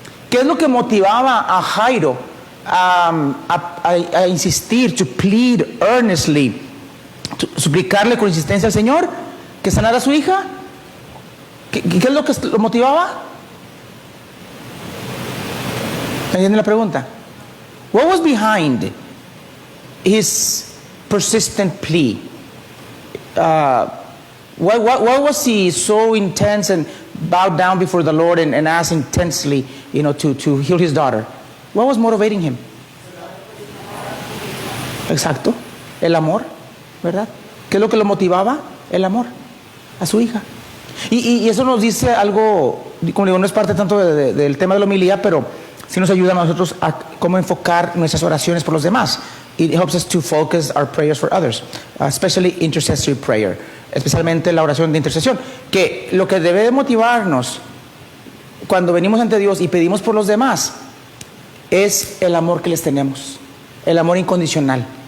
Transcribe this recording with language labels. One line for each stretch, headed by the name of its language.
Spanish: ¿Qué es lo que motivaba a Jairo a insistir,
English: to plead earnestly,
Spanish: suplicarle con insistencia al Señor que sanara a su hija? ¿Qué es lo que lo motivaba? ¿Me entienden la pregunta?
English: What was behind his persistent plea? Why was he so intense and bowed down before the Lord and asked intensely, to heal his daughter? What was motivating him?
Spanish: Exacto, el amor, ¿verdad? ¿Qué es lo que lo motivaba? El amor a su hija. Y eso nos dice algo, como digo, no es parte tanto del tema de la homilía, pero sí nos ayuda a nosotros a cómo enfocar nuestras oraciones por los demás.
English: It helps us to focus our prayers for others, especially intercessory prayer,
Spanish: especialmente la oración de intercesión, que lo que debe de motivarnos cuando venimos ante Dios y pedimos por los demás es el amor que les tenemos, el amor incondicional.